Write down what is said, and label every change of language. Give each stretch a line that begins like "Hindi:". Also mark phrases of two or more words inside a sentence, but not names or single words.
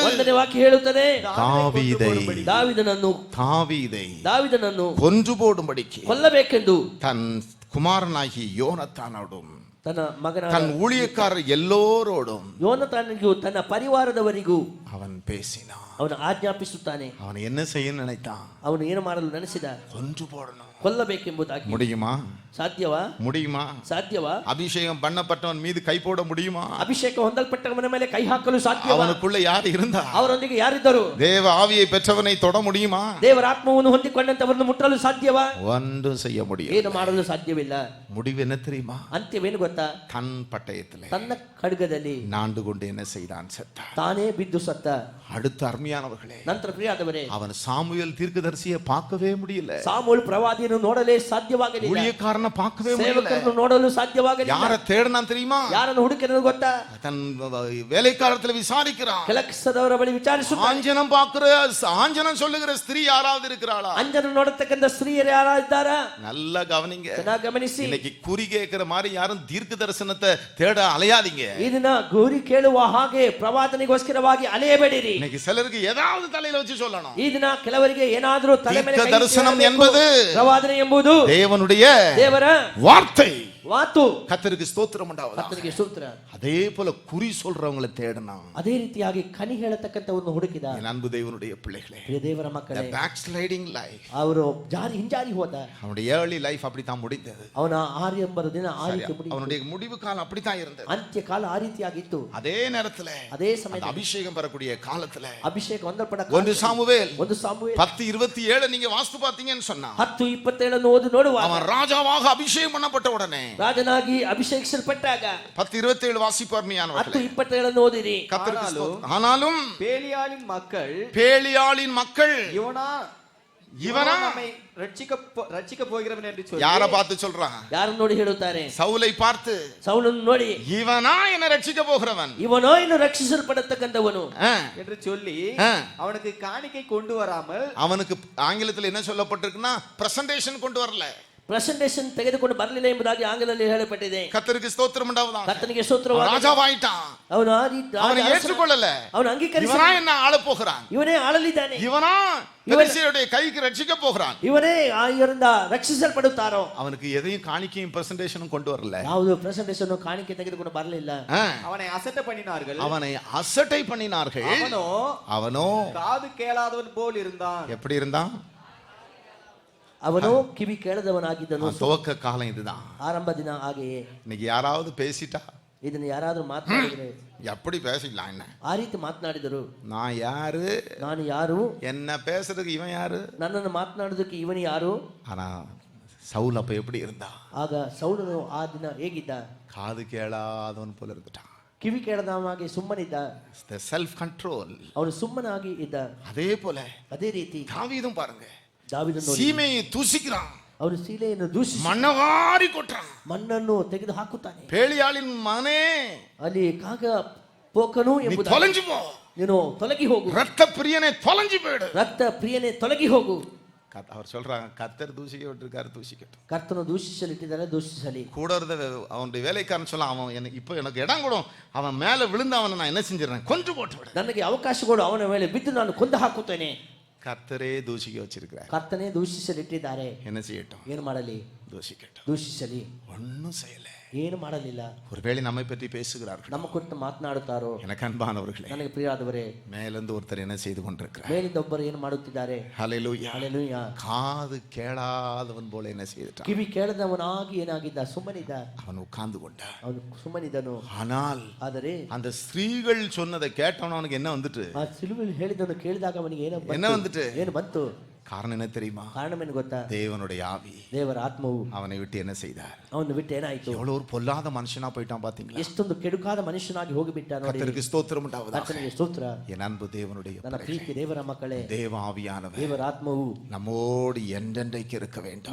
Kannada: 1ನೇ ವಾಕ್ಯ ಹೇಳುತ್ತದೆ,
Tamil: தாவீதை
Kannada: ದಾವೀದನನ್ನು
Tamil: கொன்று போடும்படிக்கு
Kannada: ಕೊಲ್ಲಬೇಕೆಂದು
Tamil: தன் குமாரனாகி யோனத்தானோடும்
Kannada: ತನ್ನ ಮಗನ
Tamil: தன் ஊழியக்காரர் எல்லோரோடும்
Kannada: ಯೋನತಾನಿಗೂ ತನ್ನ ಪರಿವಾರದವರಿಗೂ
Tamil: அவன் பேசினான்.
Kannada: ಅವನು ಆಜ್ಞಾಪಿಸುತ್ತಾನೆ.
Tamil: அவன் என்ன செய்ய நினைத்தான்?
Kannada: ಅವನು ಏನು ಮಾಡಲು ನೆನೆಸಿದ?
Tamil: கொன்று போடணும்.
Kannada: ಕೊಲ್ಲಬೇಕೆಂಬುದಾಗಿ.
Tamil: முடியுமா?
Kannada: ಸಾಧ್ಯವಾ?
Tamil: முடியுமா?
Kannada: ಸಾಧ್ಯವಾ?
Tamil: அபிஷேகம் பண்ணப்பட்டவன் மீது கை போட முடியுமா?
Kannada: ಅಭಿಷೇಕ ಹೊಂದಲ್ಪಟ್ಟವನ ಮೇಲೆ ಕೈ ಹಾಕಲು ಸಾಧ್ಯವಾ?
Tamil: அவனுக்குள்ள யார் இருந்தா?
Kannada: ಅವರೊಂದಿಗೆ ಯಾರಿದ್ದರು?
Tamil: தேவ ஆவியை பெற்றவனை தொட முடியுமா?
Kannada: ದೇವರ ಆತ್ಮವನ್ನು ಹೊಂದಿಕೊಂಡಂತವರನ್ನು ಮುಟ್ಟಲು ಸಾಧ್ಯವಾ?
Tamil: ஒன்றும் செய்ய முடியாது.
Kannada: ಏನು ಮಾಡಲು ಸಾಧ್ಯವಿಲ್ಲ.
Tamil: முடிவு என்ன தெரியுமா?
Kannada: ಅಂತ್ಯವೇನು ಗೊತ್ತಾ?
Tamil: தன் பட்டயத்திலே
Kannada: ತನ್ನ ಖಡ್ಗದಲ್ಲಿ
Tamil: நாண்டு கொண்டு என்ன செய்தான்? செத்தான்.
Kannada: ತಾನೇ ಬಿದ್ದು ಸತ್ತ.
Tamil: அடுத்த அருமையானவர்களே,
Kannada: ನಂತರ ಪ್ರಿಯಾದವರೇ,
Tamil: அவன் சாமுவேல் தீர்க்கதரிசியை பார்க்கவே முடியல.
Kannada: ಸಾಮೂಲ್ ಪ್ರವಾದಿಯನ್ನು ನೋಡಲೇ ಸಾಧ್ಯವಾಗಲಿಲ್ಲ.
Tamil: ஊழியக்காரனை பார்க்கவே முடியல.
Kannada: ಸೇವಕರನ್ನು ನೋಡಲು ಸಾಧ್ಯವಾಗಲಿಲ್ಲ.
Tamil: யாரை தேடினான் தெரியுமா?
Kannada: ಯಾರನ್ನು ಹುಡುಕಿದ್ರು ಗೊತ್ತಾ?
Tamil: தன் வேலைக்காரத்துல விசாரிக்கிறான்.
Kannada: ಕೆಲಸದವರ ಬಳಿ ವಿಚಾರಿಸುತ್ತಾನೆ.
Tamil: ஆஞ்சனம் பார்க்கிற ஆஞ்சனம் சொல்லுகிற ஸ்திரீ யாராவது இருக்கிறாளா?
Kannada: ಅಂಜನ ನೋಡತಕ್ಕಂತ ಸ್ತ್ರೀಯರು ಯಾರಿದ್ದಾರಾ?
Tamil: நல்லா கவனிங்க.
Kannada: ಚೆನ್ನಾಗಿ ಗಮನಿಸಿ.
Tamil: இன்னைக்கு குறி கேட்கிற மாதிரி யாரும் தீர்க்க தரிசனத்தை தேட அலையாதீங்க.
Kannada: ಇದನ್ನ ಗುರಿ ಕೇಳುವ ಹಾಗೆ ಪ್ರವಾದನೆಗೋಸ್ಕರವಾಗಿ ಅಲೆಯಬೇಡಿರಿ.
Tamil: இன்னைக்கு சிலருக்கு ஏதாவது தலையில வச்சு சொல்லணும்.
Kannada: ಈ ದಿನ ಕೆಲವರಿಗೆ ಏನಾದರೂ ತಲೆ ಮೇಲೆ
Tamil: தீர்க்க தரிசனம் என்பது
Kannada: ಪ್ರವಾದನೆ ಎಂಬುದು
Tamil: தேவனுடைய
Kannada: ದೇವರ
Tamil: வார்த்தை.
Kannada: ಮಾತು.
Tamil: கர்த்தருக்கு ஸ்தோத்திரம் உண்டாவதாக.
Kannada: ಕರ್ತನಿಗೆ ಸ್ತೋತ್ರ.
Tamil: அதே போல குறி சொல்றவங்களை தேடணும்.
Kannada: ಅದೇ ರೀತಿಯಾಗಿ ಕನಿ ಹೇಳತಕ್ಕಂತವನ್ನು ಹುಡುಕಿದ.
Tamil: என் அன்பு தேவனுடைய பிள்ளைகளே,
Kannada: ಪ್ರಿಯ ದೇವರ ಮಕ್ಕಳೇ,
English: backsliding life,
Kannada: ಅವರು ಹಿಂಜಾರಿ ಹೋದ.
Tamil: அவனுடைய
English: early life
Tamil: அப்படித்தான் முடிந்தது.
Kannada: ಅವನ 680 ದಿನ ಆ ರೀತಿ ಮುಗಿಯಿತು.
Tamil: அவனுடைய முடிவு காலம் அப்படித்தான் இருந்தது.
Kannada: ಅಂತ್ಯ ಕಾಲ ಆ ರೀತಿಯಾಗಿತ್ತು.
Tamil: அதே நேரத்துல
Kannada: ಅದೇ ಸಮಯದಲ್ಲಿ
Tamil: அபிஷேகம் பெறக்கூடிய காலத்துல
Kannada: ಅಭಿಷೇಕ ಹೊಂದಲ್ಪಡ
Tamil: 1 சாமுவேல் 10:27 நீங்க வாஸ்து பாத்தீங்கன்னு சொன்னா
Kannada: 10:27 ಓದಿ ನೋಡುವಾಗ
Tamil: அவன் ராஜாவாக அபிஷேகம் பண்ணப்பட்ட உடனே
Kannada: ರಾಜನಾಗಿ ಅಭಿಷೇಕಿಸಲ್ಪಟ್ಟಾಗ
Tamil: 10:27 வாசிப்பு அருமையானவர்களே.
Kannada: 10:27 ಓದಿರಿ.
Tamil: கர்த்தருக்கு ஸ்தோத்திரம். ஆனாலும் பேலியாளின் மக்கள் பேலியாளின் மக்கள் இவனா நம்மை ரட்சிக்க போகிறவன் என்று சொல்லி யாரை பார்த்து சொல்றான்?
Kannada: ಯಾರನ್ನು ನೋಡಿ ಹೇಳುತ್ತಾರೆ?
Tamil: சவுலை பார்த்து,
Kannada: ಸೌಲನ್ನು ನೋಡಿ
Tamil: இவனா என்ன ரட்சிக்க போகிறவன்,
Kannada: ಇವನೋ ಇನ್ನು ರಕ್ಷಿಸಲ್ಪಡತಕ್ಕಂಥವನು
Tamil: என்று சொல்லி அவனுக்கு காணிக்கை கொண்டு வராமல், அவனுக்கு ஆங்கிலத்தில் என்ன சொல்லப்பட்டிருக்குன்னா பிரசன்டேஷன் கொண்டு வரல,
Kannada: ಪ್ರೆಸೆಂಟೇಷನ್ ತೆಗೆದುಕೊಂಡು ಬರಲಿಲ್ಲ ಎಂಬುದಾಗಿ ಆಂಗ್ಲದಲ್ಲಿ ಹೇಳಲ್ಪಟ್ಟಿದೆ.
Tamil: கர்த்தருக்கு ஸ்தோத்திரம் உண்டாவதாக.
Kannada: ಕರ್ತನಿಗೆ ಸ್ತೋತ್ರವಾಗಲಿ.
Tamil: ராஜாவாயிட்டான்.
Kannada: ಅವನು
Tamil: அவனை ஏற்றுக்கொள்ளல.
Kannada: ಅವನು ಅಂಗೀಕರಿಸಿಲ್ಲ.
Tamil: இவனா என்ன ஆள போகிறான்,
Kannada: ಇವನೇ ಆಳಲಿದ್ದಾನೆ,
Tamil: இவனா பெலிஸ்தருடைய கைக்கு ரட்சிக்க போகிறான்,
Kannada: ಇವನೇ ಇವರಿಂದ ರಕ್ಷಿಸಲ್ಪಡುತ್ತಾರೋ.
Tamil: அவனுக்கு எதையும் காணிக்கையும் பிரசன்டேஷனும் கொண்டு வரல.
Kannada: ಯಾವುದು ಪ್ರೆಸೆಂಟೇಷನ್ ಕಾಣಿಕೆ ತೆಗೆದುಕೊಂಡು ಬರಲಿಲ್ಲ.
Tamil: அவனை அசட்டை பண்ணினார்கள். அவனை அசட்டை பண்ணினார்கள். அவனோ காது கேளாதவன் போல் இருந்தான். எப்படி இருந்தான்?
Kannada: ಅವನು ಕಿವಿ ಕೇಳದವನಾಗಿದ್ದನು.
Tamil: துவக்க காலம் இதுதான்.
Kannada: ಆರಂಭ ದಿನ ಹಾಗೆಯೇ.
Tamil: இன்னைக்கு யாராவது பேசிட்டா,
Kannada: ಇದನ್ನ ಯಾರಾದ್ರೂ ಮಾತನಾಡಿದ್ರೆ
Tamil: எப்படி பேசிக்கலாம்? என்ன
Kannada: ಆ ರೀತಿ ಮಾತನಾಡಿದರು.
Tamil: நான் யாரு,
Kannada: ನಾನು ಯಾರು,
Tamil: என்ன பேசுறதுக்கு இவன் யாரு,
Kannada: ನನ್ನನ್ನು ಮಾತನಾಡೋದಕ್ಕೆ ಇವನು ಯಾರು.
Tamil: ஆனா சவுல் அப்ப எப்படி இருந்தா?
Kannada: ಆಗ ಸೌಲನು ಆ ದಿನ ಹೇಗಿದ್ದ?
Tamil: காது கேளாதவன் போல இருந்துட்டான்.
Kannada: ಕಿವಿ ಕೇಳದವನಾಗಿ ಸುಮ್ಮನಿದ್ದ.
English: self control.
Kannada: ಅವನು ಸುಮ್ಮನಾಗಿ ಇದ್ದ.
Tamil: அதே போல
Kannada: ಅದೇ ರೀತಿ
Tamil: தாவீதும் பாருங்க,
Kannada: ದಾವೀದನು
Tamil: சீமையை தூசிக்கிறான்,
Kannada: ಅವನು ಸೀಲೆಯನ್ನು ದೂಷಿಸಿ
Tamil: மண்ணவாரி கொட்டுறான்,
Kannada: ಮಣ್ಣನ್ನು ತೆಗೆದು ಹಾಕುತ್ತಾನೆ.
Tamil: பேலியாளின் மகனே,
Kannada: ಅಲ್ಲಿ ಕಾಗ ಪೋಕನು
Tamil: நீ
Kannada: ಎಂಬುದಾಗಿ
Tamil: தொலைஞ்சு போ,
Kannada: ನೀನು ತೊಲಗಿ ಹೋಗು,
Tamil: ரத்த பிரியனே தொலைஞ்சு போயிடு.
Kannada: ರಕ್ತ ಪ್ರಿಯನೇ ತೊಲಗಿ ಹೋಗು.
Tamil: அவர் சொல்றாங்க, கர்த்தர் தூசிக்க விட்டுருக்காரு, தூசிக்கட்டும்.
Kannada: ಕರ್ತನು ದೂಷಿಸಲಿಟ್ಟಿದ್ದಾರೆ, ದೂಷಿಸಲಿ.
Tamil: கூட இருந்த அவனுடைய வேலைக்காரன் சொல்ல, அவன் எனக்கு இப்போ எனக்கு இடம் கொடும், அவன் மேல விழுந்து அவனை நான் என்ன செஞ்சிடறேன், கொன்று போட்டு விடு,
Kannada: ನನಗೆ ಅವಕಾಶ ಕೊಡು, ಅವನ ಮೇಲೆ ಬಿದ್ದು ನಾನು ಕೊಂದು ಹಾಕುತ್ತೇನೆ.
Tamil: கர்த்தரே தூசிக்க வச்சிருக்கிறார்.
Kannada: ಕರ್ತನೇ ದೂಷಿಸಲಿಟ್ಟಿದ್ದಾರೆ.
Tamil: என்ன செய்யட்டும்?
Kannada: ಏನು ಮಾಡಲಿ?
Tamil: தூசிக்கட்டும்.
Kannada: ದೂಷಿಸಲಿ.
Tamil: ஒன்னும் செய்யல.
Kannada: ಏನು ಮಾಡಲಿಲ್ಲ.
Tamil: ஒருவேளை நம்மை பற்றி பேசுகிறார்கள்,
Kannada: ನಮ್ಮ ಕುರಿತು ಮಾತನಾಡುತ್ತಾರೋ.
Tamil: எனக்கு அன்பானவர்களே,
Kannada: ನನಗೆ ಪ್ರಿಯರಾದವರೇ,
Tamil: மேலிருந்து ஒருத்தர் என்ன செய்து கொண்டிருக்கிறார்?
Kannada: ಮೇಲಿಂದ ಒಬ್ಬರು ಏನು ಮಾಡುತ್ತಿದ್ದಾರೆ?
Tamil: ஹல்லேலூயா.
Kannada: ಹಲ್ಲೆಲೂಯಾ.
Tamil: காது கேளாதவன் போல என்ன செய்துட்டான்?
Kannada: ಕಿವಿ ಕೇಳದವನಾಗಿ ಏನಾಗಿದ್ದ? ಸುಮ್ಮನಿದ್ದ.
Tamil: அவன் உட்கார்ந்து கொண்டான்.
Kannada: ಅವನು ಸುಮ್ಮನಿದ್ದನು.
Tamil: ஆனால்
Kannada: ಆದರೆ
Tamil: அந்த ஸ்திரீகள் சொன்னதை கேட்டவன் அவனுக்கு என்ன வந்துட்டு?
Kannada: ಆ ಸಿಲುಬೆಯಲ್ಲಿ ಹೇಳಿದ್ದನ್ನು ಕೇಳಿದಾಗ ಅವನಿಗೆ
Tamil: என்ன வந்துட்டு?
Kannada: ಏನು ಬಂತು?
Tamil: காரணம் என்ன தெரியுமா?
Kannada: ಕಾರಣವೇನು ಗೊತ್ತಾ?
Tamil: தேவனுடைய ஆவி
Kannada: ದೇವರ ಆತ್ಮವು
Tamil: அவனை விட்டு என்ன செய்தார்?
Kannada: ಅವನು ಬಿಟ್ಟು ಏನಾಯಿತು?
Tamil: எவ்வளவு ஒரு பொல்லாத மனுஷனா போயிட்டான் பாத்தீங்களா?
Kannada: ಎಷ್ಟೊಂದು ಕೆಡುಕಾದ ಮನುಷ್ಯನಾಗಿ ಹೋಗಿಬಿಟ್ಟ ನೋಡಿ.
Tamil: கர்த்தருக்கு ஸ்தோத்திரம் உண்டாவதாக.
Kannada: ಕರ್ತನಿಗೆ ಸ್ತೋತ್ರ.
Tamil: என் அன்பு தேவனுடைய
Kannada: ನನ್ನ ಪ್ರೀತಿ ದೇವರ ಮಕ್ಕಳೇ,
Tamil: தேவ ஆவியானவர்
Kannada: ದೇವರ ಆತ್ಮವು
Tamil: நம்மோடு என்றென்றைக்கு இருக்க வேண்டும்.